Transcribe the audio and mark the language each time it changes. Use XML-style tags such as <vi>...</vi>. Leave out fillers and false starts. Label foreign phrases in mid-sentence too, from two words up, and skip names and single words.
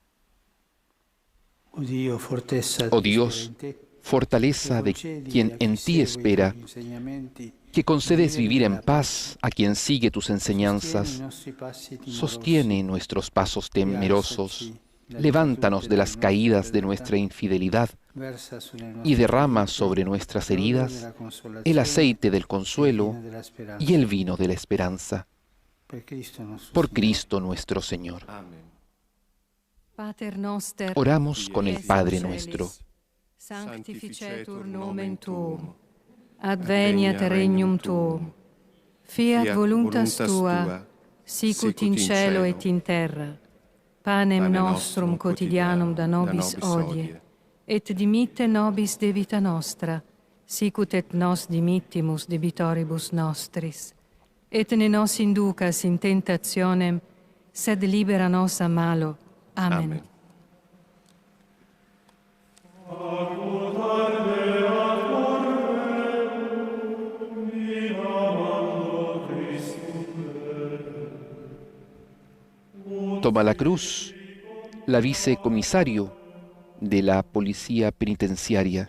<es>Oh Dios, fortaleza de quien en ti espera, que concedes vivir en paz a quien sigue tus enseñanzas, sostiene nuestros pasos temerosos, levántanos de las caídas de nuestra infidelidad y derrama sobre nuestras heridas el aceite del consuelo y el vino de la esperanza. Por Cristo nuestro Señor. Oramos con el Padre nuestro.</es> <la>Sanctificetur nomen tuum, adveniat regnum tuum, fiat voluntas tua, sicut in cielo et in terra. Panem nostrum quotidianum da nobis hodie, et dimitte nobis debita nostra, sicut et nos dimittimus debitoribus nostris. Et ne nos inducas in tentationem, sed libera nos a malo. Amen.</la> <es>Toma la cruz la vicecomisario de la Policía Penitenciaria.</es>